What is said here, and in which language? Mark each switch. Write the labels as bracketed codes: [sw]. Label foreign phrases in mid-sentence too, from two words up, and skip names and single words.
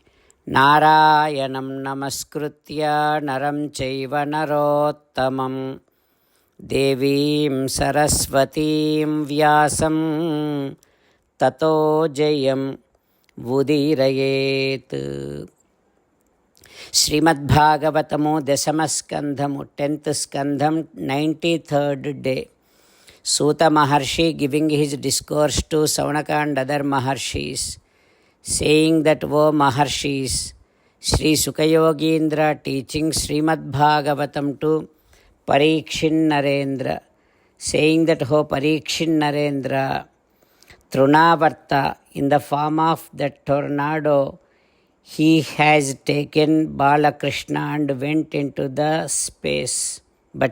[sa] नारायणं नमस्कृत्य नरं चैव नरोत्तमम् देवीं सरस्वतीं व्यासं ततो जयम् वुदीरयेत्. [en] Srimad Bhagavatamu Dasamaskandhamu 10th Skandham 93rd day. Suta Maharshi giving his discourse to Saunaka and other Maharshis, saying that, O Maharshis, Sri Sukha Yogindra teaching Srimad Bhagavatam to Parikshin Narendra, saying that, O Parikshin Narendra, Trunavarta, in the form of that tornado, he has taken Balakrishna and went into the space.